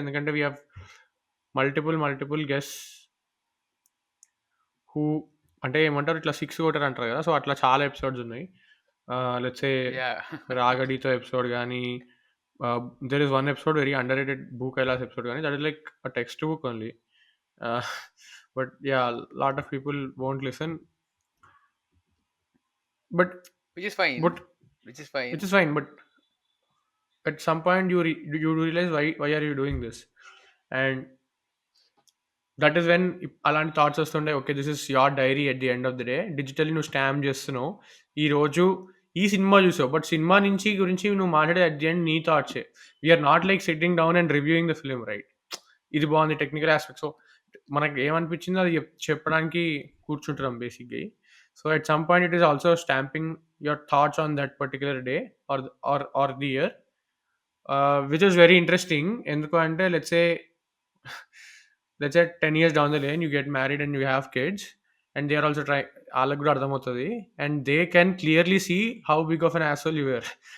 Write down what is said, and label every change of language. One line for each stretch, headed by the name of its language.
Telugu: ఎందుకంటే
English: we have multiple guests who
Telugu: అంటే ఏమంటారు ఇట్లా 6 కొట్టారు అంటారు కదా! సో, అట్లా చాలా ఎపిసోడ్స్ ఉన్నాయి.
English: Let's say yeah!
Telugu: రాగడితో ఎపిసోడ్ గాని,
English: There is one episode very underrated Bhu Kailas episode గాని, that is like a text book only. Uh, but yeah, a lot of people won't listen. But which is fine. but which is fine. which is fine. But at some point you realize why are you doing this, and that is when
Telugu: అలాంటి thoughts వస్తుండే.
English: Okay, this is your diary at the end of the day.
Telugu: Digitally నువ్వు stamp చేస్తున్నావు. ఈరోజు ఈ cinema చూసావు, but cinema నుంచి గురించి నువ్వు మాట్లాడే
English: at the end
Telugu: నీ థాట్సే.
English: We are not like sitting down and reviewing the film, right?
Telugu: ఇది బాగుంది
English: Technical aspect.
Telugu: సో మనకు ఏమనిపించిందో అది చెప్పడానికి కూర్చుంటున్నాం బేసిక్గా.
English: So at some point it is also stamping your thoughts on that particular day or the year, which is very interesting.
Telugu: ఎందుకు అంటే
English: let's say 10 years down the lane you get married and you have kids, and they are also trying,
Telugu: వాళ్ళకి కూడా అర్థమవుతుంది,
English: and they can clearly see how big of an asshole you were.